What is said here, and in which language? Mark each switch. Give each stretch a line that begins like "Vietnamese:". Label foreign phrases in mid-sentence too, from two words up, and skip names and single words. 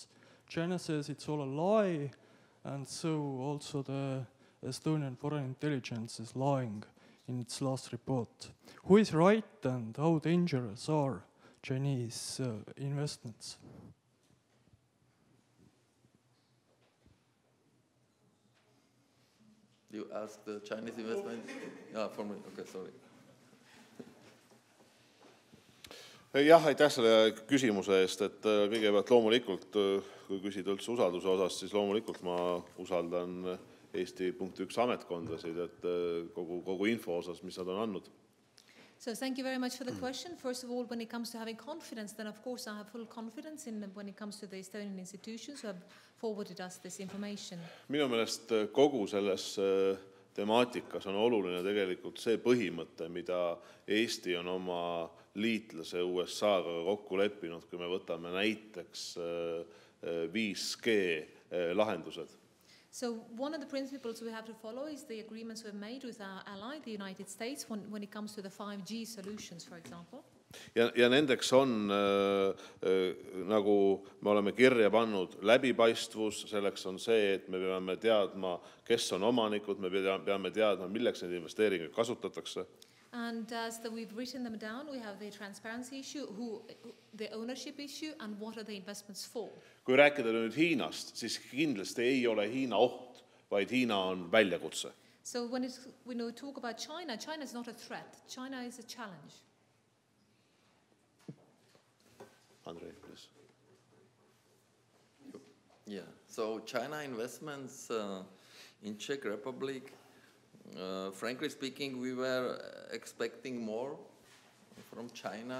English: China says it's all a lie, and so also the Estonian foreign intelligence is lying in its last report. Who is right, and how dangerous are Chinese investments? You asked the Chinese investment? For me, okay, sorry.
Estonian: Jah, aitäh selle küsimuse eest, et kõigepealt loomulikult, kui küsida üldse usalduse osas, siis loomulikult ma usaldan Eesti .1 ametkondasid, et kogu info osas, mis nad on andnud.
English: So thank you very much for the question. First of all, when it comes to having confidence, then of course I have full confidence in when it comes to the Estonian institutions who have forwarded us this information.
Estonian: Minu meelest kogu selles temaatikas on oluline tegelikult see põhimõte, mida Eesti on oma liitlase USA-ga kokku leppinud, kui me võtame näiteks 5G lahendused.
English: So one of the principles we have to follow is the agreements we've made with our ally, the United States, when it comes to the 5G solutions, for example.
Estonian: Ja nendeks on, nagu me oleme kirja pannud, läbipaistvus, selleks on see, et me peame teadma, kes on omanikud, me peame teadma, milleks neid investeeringuid kasutatakse.
English: And so we've written them down. We have the transparency issue, the ownership issue, and what are the investments for.
Estonian: Kui rääkida nüüd Hiinast, siis kindlasti ei ole Hiina oht, vaid Hiina on väljakutse.
English: So when we talk about China, China is not a threat. China is a challenge. Andrej, please. Yeah, so China investments in Czech Republic, frankly speaking, we were expecting more from China.